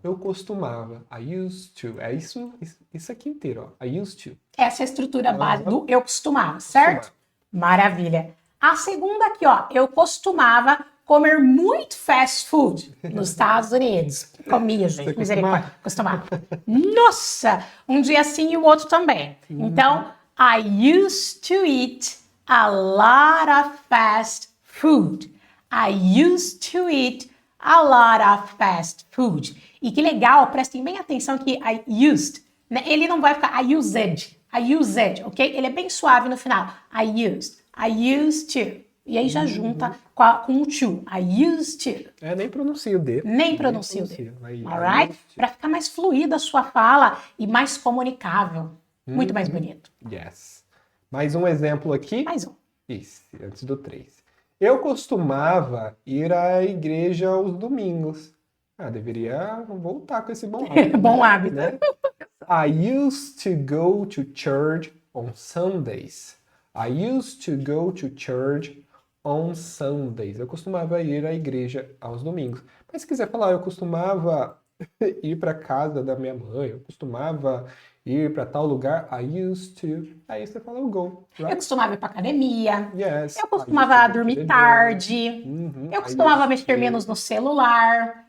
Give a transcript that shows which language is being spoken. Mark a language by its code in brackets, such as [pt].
[pt] Eu costumava. [en] I used to. [pt] É isso aqui inteiro, ó. I used to. Essa é a estrutura base do eu costumava, certo? Maravilha. A segunda aqui, ó. Eu costumava comer muito fast food nos Estados Unidos. Comia, gente. Você Misericórdia. Costumava. Nossa! Um dia sim e o outro também. [en] Então, I used to eat a lot of fast food. I used to eat a lot of fast food. [pt] E que legal, prestem bem atenção que I used, né? Ele não vai ficar I used, ok? Ele é bem suave no final. [en] I used to. [pt] E aí já junta com o to. [en] I used to. [pt] Nem pronuncia o D. Nem pronuncia o D. [en] I Alright? used to. [pt] Para ficar mais fluida a sua fala e mais comunicável. Muito mais bonito. Yes. Mais um exemplo aqui. Mais um. Isso, antes do 3. Eu costumava ir à igreja aos domingos. Deveria voltar com esse bom hábito. Bom hábito. Né? [en] I used to go to church on Sundays. I used to go to church on Sundays. [pt] Eu costumava ir à igreja aos domingos. Mas se quiser falar, eu costumava ir para casa da minha mãe, eu costumava ir para tal lugar, I used to. Aí você fala o go. Right? Eu costumava ir pra academia. [en] Yes. [pt] Eu costumava dormir tarde. Eu costumava mexer menos no celular.